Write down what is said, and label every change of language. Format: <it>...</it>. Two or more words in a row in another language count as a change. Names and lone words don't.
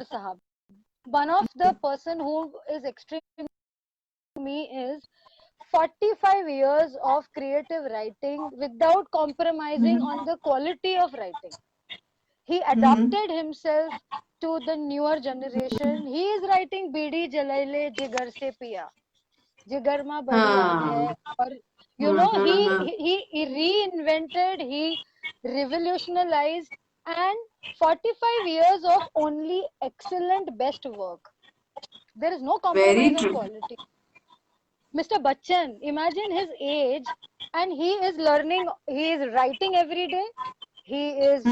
<en>Gulzar Sahab, one of the person who is extreme to me is 45 years of creative writing without compromising Mhm. on the quality of writing. He Mhm. adapted himself to the newer generation. He is writing</en> <hi>बीड़ी जलइले जिगर से पिया. जिगर मा बड़ी आग हाँ. Hai. Or, हाँ, हाँ, हाँ.</hi> <en>he reinvented, he revolutionized, and 45 years of only excellent best work. There is no Very compromise on true. quality. Mr. Bachchan, imagine his age, and he is learning, he is writing every day, he is</en>